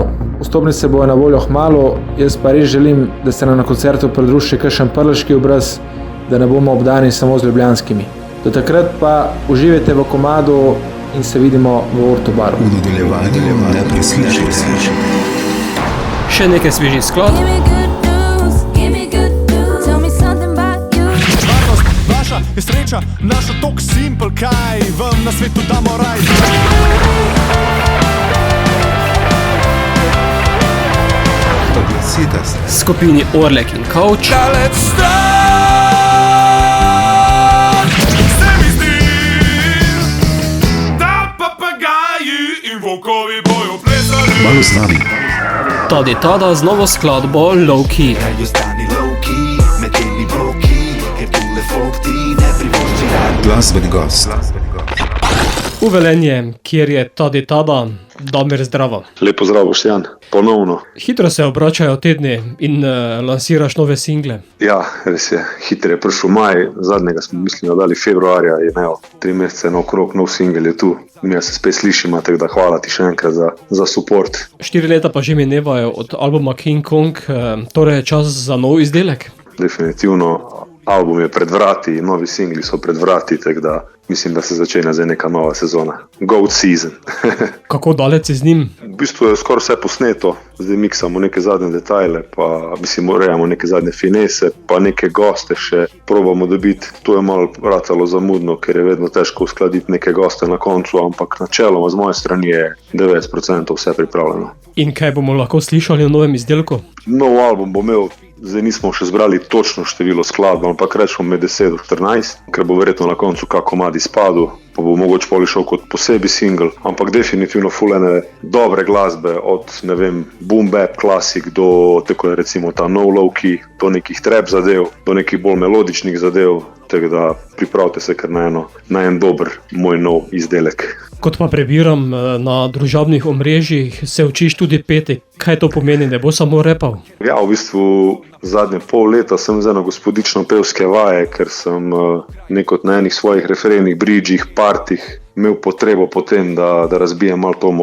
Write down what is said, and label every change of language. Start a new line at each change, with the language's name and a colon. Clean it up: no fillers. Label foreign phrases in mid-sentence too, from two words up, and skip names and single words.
Slovenian: Vstopnice bojo na voljo kmalu, jaz pa res želim, da se nam na koncertu pridruži še kakšen prleški obraz, da ne bomo obdani samo z ljubljanskimi. Do takrat pa uživajte v komadu in se vidimo v Orto baru. V nadaljevanju ne preslišite. Še nekaj svežih skladb.
English: Give me good news, give me good news. Tell me something about you.
Slovenian: Varnost vaša je sreča, naša tok simple, kaj vam na svetu damo raj. Oglasite se. Skupini Orlek in Couch. Dalec stran se mi zdi, da papagaji in volkovi bojo plesali. Malo z nami. Tadi Tada z novo skladbo Low Key.
English: Meglio stani low key,
Italian: mettili blocchi,
Slovenian: ker tule fokti ne privošči rad. Glasbeni gost. V Velenje, kjer je Tadi Tada, Damir, zdravo. Lepo zdravo, Boštjan, ponovno. Hitro se obračajo tedni in lansiraš nove single. Ja, res je, hitro je prišel maj, zadnjega smo mislili dali februarja in 3 mesece naokrog, nov singel je tu. Mi se spet slišimo, tako da hvala ti še enkrat za support. 4 leta pa že minevajo od albuma King Kong, torej je čas za nov izdelek. Definitivno, album je pred vrati, novi singli so pred vrati, tako da mislim, da se začenja zdaj neka nova sezona.
English: Goat season.
Slovenian: Kako daleč si z njim? V bistvu je skoraj vse posneto, zdaj miksamo neke zadnje detajle, pa urejamo neke zadnje finese, pa neke goste še probamo dobiti. To je malo ratalo zamudno, ker je vedno težko uskladiti neke goste na koncu, ampak načeloma z moje strani je 90% vse pripravljeno. In kaj bomo lahko slišali v novem izdelku? Nov album bo imel, zdaj nismo še zbrali točno število skladb, ampak rečemo med 10 do 14, ker bo verjetno na koncu kak komad izpadel, pa bo mogoče pol šel kot posebej single, ampak definitivno fulene dobre glasbe, od ne vem, boom bap klasik do tako recimo ta no low key, do nekih trap zadev, do nekih bolj melodičnih zadev, tako da pripravite se kar na en dober moj nov izdelek. Kot pa prebiram na družabnih omrežjih, se učiš tudi peti. Kaj to pomeni, ne bo samo repal? Ja, v bistvu zadnje pol leta sem zdaj na gospodično pevske vaje, ker sem nekot na enih svojih referenih bridžih, partih imel potrebo potem, da razbijem malo to